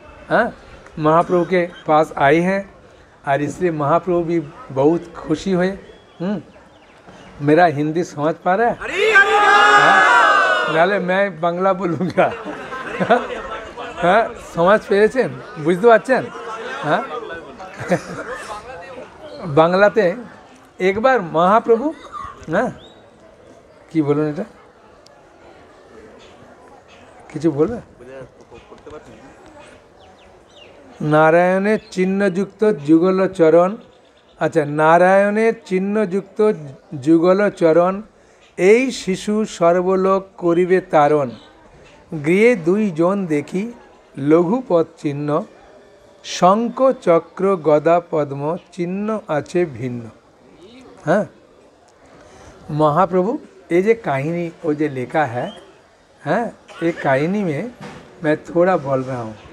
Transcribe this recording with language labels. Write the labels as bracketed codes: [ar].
[hi] हाँ, महाप्रभु के पास आए हैं और इसलिए महाप्रभु भी बहुत खुशी हुए। मेरा हिंदी समझ पा रहा है? नाले मैं बांग्ला बोलूँगा। [bn] हाँ, समझ পেরেছেন, বুঝতে পারছেন? हाँ, বাংলাতে একবার মহাপ্রভু, হ্যাঁ, কি বলুন, এটা কিছু বলবে? নারায়ণের চিহ্নযুক্ত যুগল চরণ, আচ্ছা, নারায়ণের চিহ্নযুক্ত যুগল চরণ, এই শিশু সর্বলোক করিবে তারণ। গৃহে দুইজন দেখি লঘুপদ চিহ্ন, শঙ্খ চক্র গদা পদ্ম চিহ্ন আছে ভিন্ন। [hi] हाँ, महाप्रभु ये जो कहानी वो जो लिखा है, हाँ, एक कहानी में मैं थोड़ा बोल रहा हूँ।